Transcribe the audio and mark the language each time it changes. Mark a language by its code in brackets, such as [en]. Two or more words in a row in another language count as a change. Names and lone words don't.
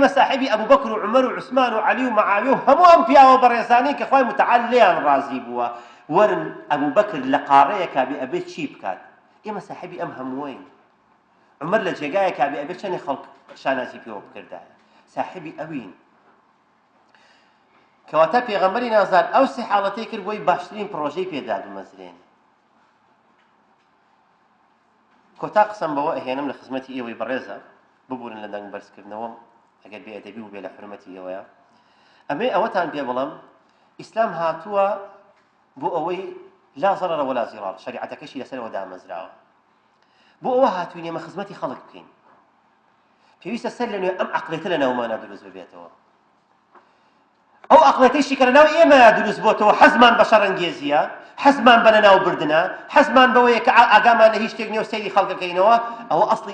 [ckb] ساحێبی ئەبوبەکر و عومەر و عوسمان و عەلی و مەعاویە و هەموو ئەم پیاوە بەڕێزانەی کە خوای متعال لێیان ڕازی بووە وەرن ئەبوبەکر لە قاڕەیە کابێ ئەبێت چی بکات ئێمە ساحێبی ئەم هەمووین عومەر لە جێگایە کابێ ئەبێت چەندی خەڵک شانازی پێوە بکردایە ساحێبی ئەوین کەواتە پێغەمبەری نازار ئەو سێ حاڵەتەی کرد بۆی باشترین پرۆژەی پێدا بمەزرێن کۆتا قسەم بەوە ئەهێنم لە خزمەتی ئێوەی بەڕێزە ببورن لە دەنگ بەرزکردنەوە ئەگەر بێئەدەبی و بێ لە حرمەتی ئێوەیە ئەمێ ئەوەتان پێ بڵم ئیسلام هاتووە بۆ ئەوەی [ar] لا ضرر ولا ضرار [ckb] شریعەتەکەشی لەسەرەوە دامەزراوە بۆ ئەوە هاتووین ئێمە خزمەتی خەڵک بکەین پێویستە سەر لەنوێ ئەم عەقڵێتە لە ناومانە دروست ببێتەوە ئەو عەقڵێتەیشی کە لە ناو ئێمە دروست بۆتەوە حەزمان بە شەڕەنگێزیە حەزمان بە لەناو بردنە حەزمان بەوەیە کە ئاگامان لە هیچ شتێک نییە و سەیری خەڵکەکەینەوە ئەوە ئەسڵی